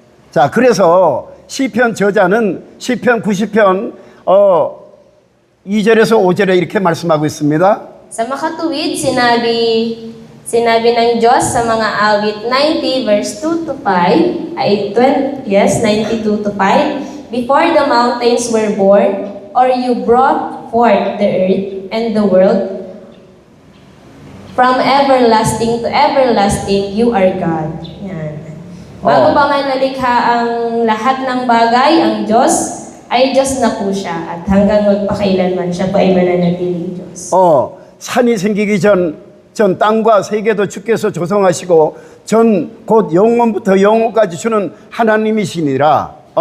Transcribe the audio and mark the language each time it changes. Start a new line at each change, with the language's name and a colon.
Korean: 자, 그래서 시편 저자는 시편 90편 2절에서 5절에 이렇게 말씀하고 있습니다.
Filipino: Sa makatuwid, sinabi ng Diyos sa mga awit
English: 90 verse 2 to 5, ay 92 to 5, before the mountains were born, or you brought forth the earth and the world, from everlasting to everlasting, you are God.
Filipino: Yan. Bago pa man nalikha ang lahat ng bagay, ang Diyos, ay Diyos na po siya at hanggang magpakailanman siya po ay mananatiling Diyos.
Korean: 산이 생기기 전 땅과 세계도 주께서 조성하시고 곧 영원부터 영원까지 주는 하나님이시니라.